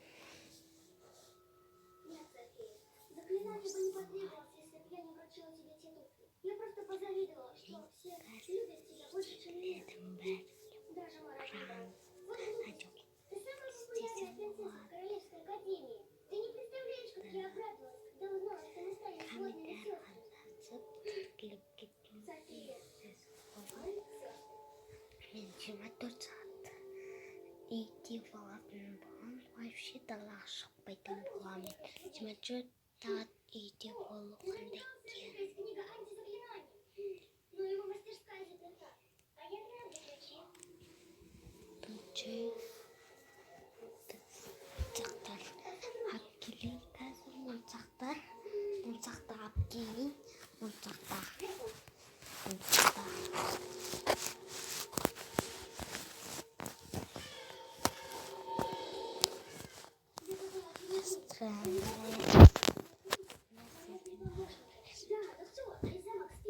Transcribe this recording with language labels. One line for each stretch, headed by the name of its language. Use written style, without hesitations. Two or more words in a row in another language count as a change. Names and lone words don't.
Russian: Нет, София, заклинание бы не потребовалось, если бы я не вручила тебе те туфли. Я просто позавидовала, что все любят тебя больше, чем я. Даже Марат. Вот глупость. Ты самая популярная принцесса в Королевской академии. Ты не представляешь, как я обрадовалась, когда узнала, что мы стали сводными сестрами. София,
Kazakh: Мен 24 сағат үйде болатын болған, вообще далаға шықпайтын боламын. 24 сағат үйде болу қандай екен.
Russian: книга антизаклинаний. Но его мастерская заперта. А я рада, зачем?
Kazakh: Моншақтар алып келейін. Қазір моншақтар алып келейін. Моншақтар.
Russian: Странная. Да, ну все, и замок спит.